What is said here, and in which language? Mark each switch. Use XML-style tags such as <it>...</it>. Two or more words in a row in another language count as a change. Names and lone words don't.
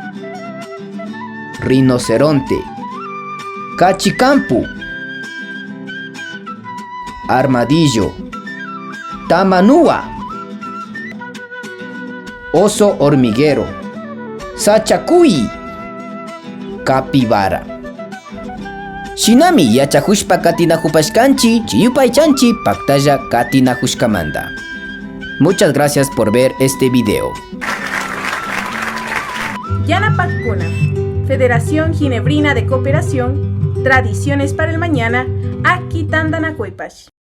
<es>rinoceronte, cachicampu, armadillo, tamanúa, oso hormiguero, sachacuy, capibara.</es> <qu>Shinami yachakushpa katinakupashkanchi chiyupaychanchi paktalla katinakushkamanta.</qu> <es>Muchas gracias por ver este video. Yanapakkuna, Federación Ginebrina de Cooperación, Tradiciones para el Mañana, Aki Tandanakuepash.</es>